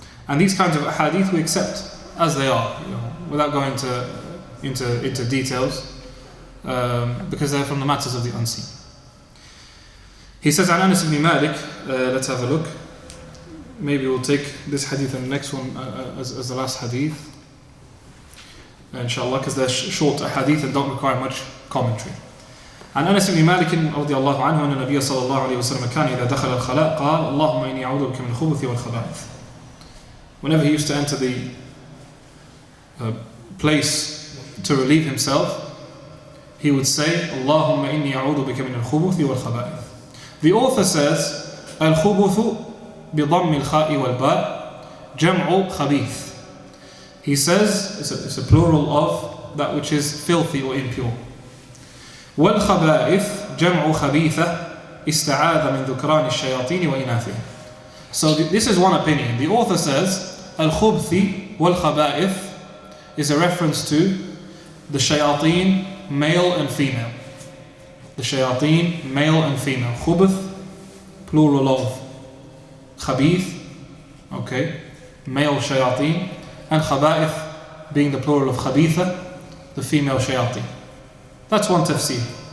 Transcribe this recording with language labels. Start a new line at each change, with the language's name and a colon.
English: And these kinds of hadith we accept as they are, without going into details, because they're from the matters of the unseen. He says, "An Anas ibn Malik." Let's have a look. Maybe we'll take this hadith and the next one as the last hadith, inshallah, because they're short hadith and don't require much commentary.
Arabic: عن أنس بن مالك رضي الله عنه أن النبي صلى الله عليه وسلم كان إذا دخل الخلاء قال اللهم إني أعوذ بك من الخبث والخبائث.
English: Whenever he used to enter the place to relieve himself, he would say
Arabic: اللهم إني أعوذ بك من الخبث والخبائث.
English: The author says
Arabic: الخبث بضم الخاء والباء جمع خبيث.
English: He says it's a plural of that which is filthy or impure.
Arabic: والخبائث جمع خبيثة استعاذ من ذكران الشياطين وإناثهم.
English: So this is one opinion. The author says al-khubthi wal-khaba'ith is a reference to the shayateen, male and female. The shayateen, male and female. Khubuth, plural of khabith, okay, male shayateen, and khaba'ith being the plural of khabitha, the female shayateen. That's one tafsir.